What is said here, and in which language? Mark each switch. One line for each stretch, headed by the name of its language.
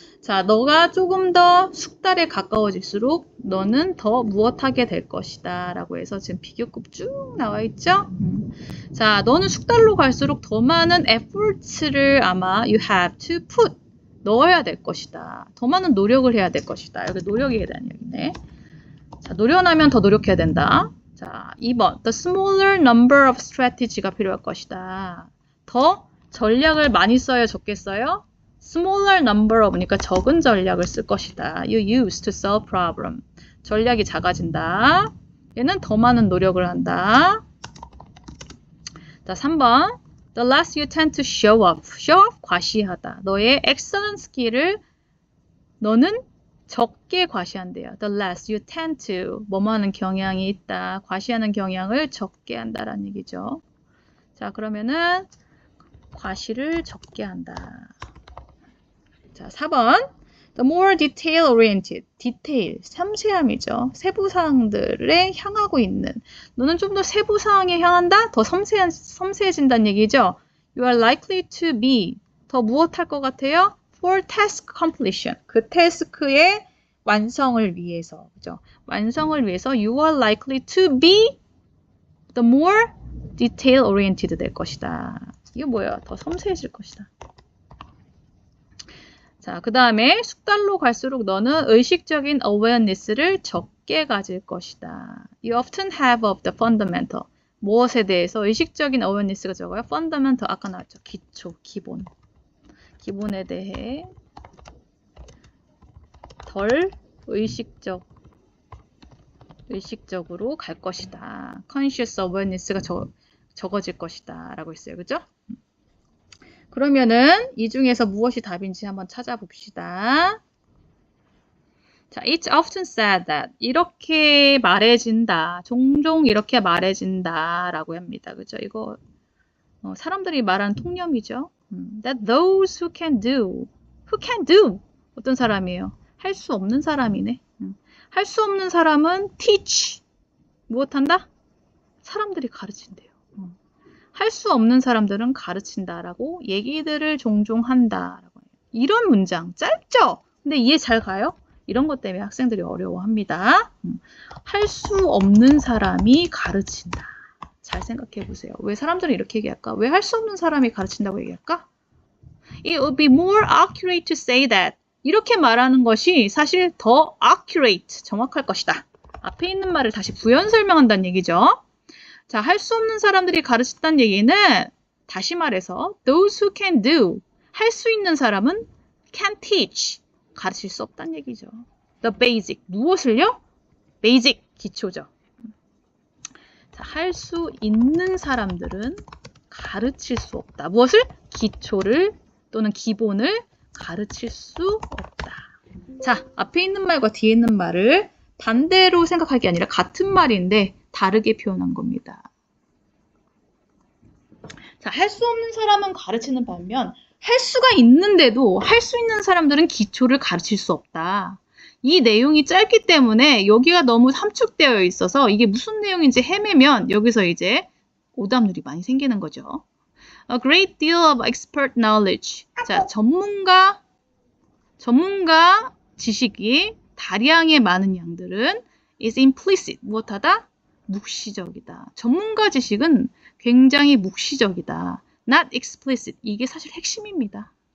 Korean: 자, 너가 조금 더 숙달에 가까워질수록 너는 더 무엇하게 될 것이다 라고 해서 지금 비교급 쭉 나와 있죠? 자, 너는 숙달로 갈수록 더 많은 efforts를 아마
English: you have to put
Korean: 넣어야 될 것이다. 더 많은 노력을 해야 될 것이다. 여기 노력에 대한 얘기네. 자, 노련하면 더 노력해야 된다. 자, 2번.
English: The smaller number of strategy가
Korean: 필요할 것이다. 더 전략을 많이 써야 적게 써요? smaller number of니까 적은 전략을 쓸 것이다.
English: You use to solve problem.
Korean: 전략이 작아진다. 얘는 더 많은 노력을 한다. 자, 3번.
English: The less you tend to show off. show off,
Korean: 과시하다. 너의 excellent skill을 너는 적게 과시한대요.
English: The less you tend to.
Korean: 뭐뭐 하는 경향이 있다. 과시하는 경향을 적게 한다라는 얘기죠. 자, 그러면은 과시를 적게 한다. 자, 4번.
English: The more detail oriented.
Korean: 디테일, 섬세함이죠. 세부사항들에 향하고 있는. 너는 좀 더 세부사항에 향한다? 더 섬세해진다는 얘기죠.
English: You are likely to be.
Korean: 더 무엇할 것 같아요?
English: For task completion.
Korean: 그 태스크의 완성을 위해서. 그죠? 완성을 위해서
English: you are likely to be the more detail oriented
Korean: 될 것이다. 이게 뭐예요? 더 섬세해질 것이다. 자, 그 다음에 숙달로 갈수록 너는 의식적인 awareness를 적게 가질 것이다.
English: You often have of the fundamental.
Korean: 무엇에 대해서 의식적인 awareness가 적어요? fundamental, 아까 나왔죠. 기초, 기본. 기본에 대해 덜 의식적으로 갈 것이다. conscious awareness가 적어질 것이다. 라고 했어요. 그죠? 그러면은 이 중에서 무엇이 답인지 한번 찾아봅시다.
English: 자, it's often said that
Korean: 이렇게 말해진다. 종종 이렇게 말해진다. 라고 합니다. 그죠? 이거 사람들이 말하는 통념이죠.
English: That those who can do.
Korean: 어떤 사람이에요? 할 수 없는 사람이네. 할 수 없는 사람은 teach. 무엇한다? 사람들이 가르친대요. 할 수 없는 사람들은 가르친다라고 얘기들을 종종 한다라고 해요. 이런 문장 짧죠? 근데 이해 잘 가요? 이런 것 때문에 학생들이 어려워합니다. 할 수 없는 사람이 가르친다. 잘 생각해 보세요. 왜 사람들은 이렇게 얘기할까? 왜 할 수 없는 사람이 가르친다고 얘기할까?
English: It would be more accurate to say that.
Korean: 이렇게 말하는 것이 사실 더 accurate, 정확할 것이다. 앞에 있는 말을 다시 부연 설명한다는 얘기죠. 자, 할 수 없는 사람들이 가르친다는 얘기는 다시 말해서
English: those who can do,
Korean: 할 수 있는 사람은
English: can teach,
Korean: 가르칠 수 없다는 얘기죠.
English: The basic,
Korean: 무엇을요? basic, 기초죠. 자, 할 수 있는 사람들은 가르칠 수 없다. 무엇을? 기초를 또는 기본을 가르칠 수 없다. 자, 앞에 있는 말과 뒤에 있는 말을 반대로 생각할 게 아니라 같은 말인데 다르게 표현한 겁니다. 자, 할 수 없는 사람은 가르치는 반면 할 수가 있는데도 할 수 있는 사람들은 기초를 가르칠 수 없다. 이 내용이 짧기 때문에 여기가 너무 함축되어 있어서 이게 무슨 내용인지 헤매면 여기서 이제 오답률이 많이 생기는 거죠.
English: A great deal of expert knowledge.
Korean: 자, 전문가 지식이 다량의 많은 양들은
English: is implicit.
Korean: 무엇하다? 묵시적이다. 전문가 지식은 굉장히 묵시적이다.
English: Not explicit.
Korean: 이게 사실 핵심입니다.